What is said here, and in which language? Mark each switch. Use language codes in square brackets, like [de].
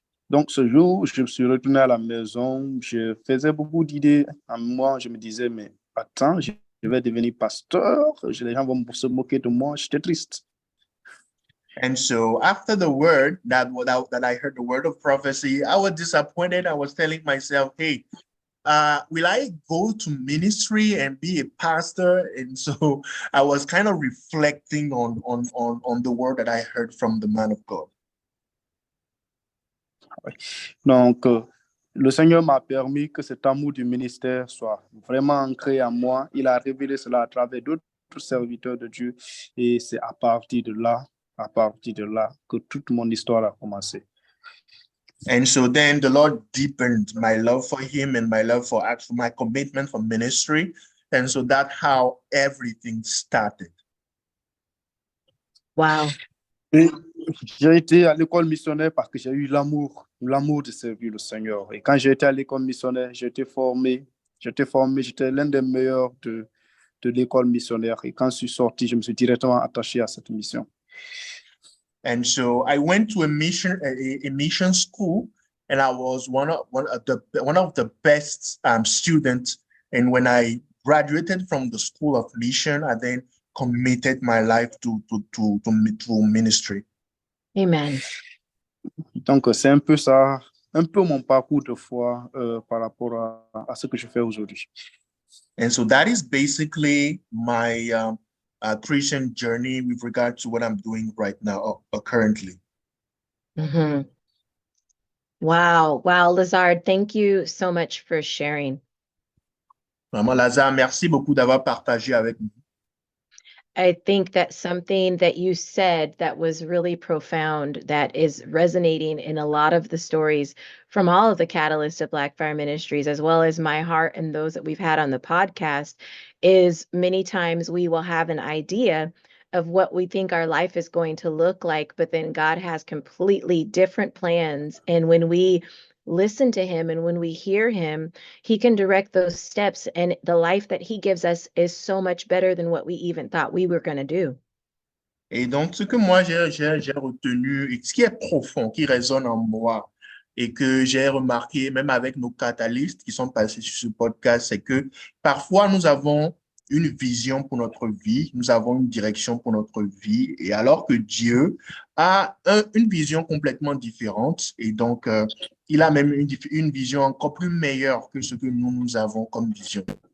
[fr] Donc, ce jour, je me suis retourné à la maison, je faisais beaucoup d'idées en moi, je me disais, mais attends, je vais devenir pasteur, les gens vont se moquer de moi, j'étais triste. [en] And so after the word that I heard, the word of prophecy, I was disappointed. I was telling myself, hey, will I go to ministry and be a pastor? And so I was kind of reflecting on the word that I heard from the man of God. [fr] Donc, le Seigneur m'a permis que cet amour du ministère soit vraiment ancré en moi. Il a révélé cela à travers d'autres serviteurs de Dieu. Et c'est à partir de là que toute mon histoire a commencé. [en] And so then the Lord deepened my love for him and my love for my commitment for ministry. And so that's how everything started. Wow. [fr] Et j'ai été à l'école missionnaire parce que j'ai eu l'amour de servir le Seigneur. Et quand j'ai été à l'école missionnaire, j'étais formé, j'étais l'un des meilleurs de l'école missionnaire. Et quand je suis sorti, je me suis directement attaché à cette mission. [en] And so I went to a mission school, and I was one of the best students. And when I graduated from the school of mission, I then committed my life to ministry. Amen. [fr] Donc, c'est un peu ça, un peu mon parcours de foi par rapport à ce que je fais aujourd'hui. [en] And so that is basically my Christian journey with regard to what I'm doing right now, currently. Mm-hmm. Wow. Lazard, thank you so much for sharing. [fr] Vraiment, Lazare, merci beaucoup d'avoir partagé avec nous. [en] I think that something that you said that was really profound, that is resonating in a lot of the stories from all of the Catalyst of Black Fire Ministries, as well as my heart and those that we've had on the podcast, is many times we will have an idea of what we think our life is going to look like, but then God has completely different plans. And when we listen to him and when we hear him, he can direct those steps, and the life that he gives us is so much better than what we even thought we were going to do. [fr] Et donc, ce que moi j'ai retenu, et ce qui est profond, qui résonne en moi, et que j'ai remarqué même avec nos catalystes qui sont passés sur ce podcast, c'est que parfois nous avons une vision pour notre vie, nous avons une direction pour notre vie, et alors que Dieu a une vision complètement différente, et donc il a même une vision encore plus meilleure que ce que nous avons comme vision.